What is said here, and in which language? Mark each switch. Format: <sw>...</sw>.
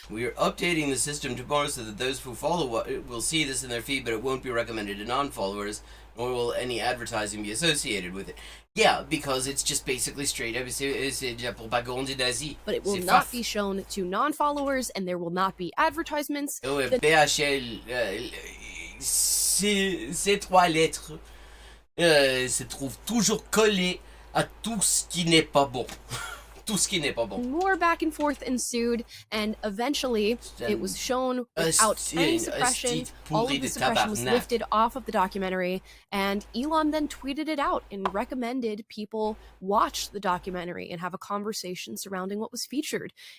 <en>We are updating the system tomorrow so that those who follow will see this in their feed, but it won't be recommended to non-followers, nor will any advertising be associated with it. Yeah, because it's just basically straight up,</en> <fr>c'est de la propagande nazie.</fr> <en>But it will not be shown to non-followers, and there will not be advertisements.</en> <fr>Oh, BHL, ces trois lettres se trouvent toujours collées à tout ce qui n'est pas bon. Tout ce qui n'est pas bon.</fr> <en>More back and forth ensued, and eventually it was shown without any suppression. All of the suppression was lifted off of the documentary, and Elon then tweeted it out and recommended people watch the documentary and have a conversation surrounding what was featured.</en>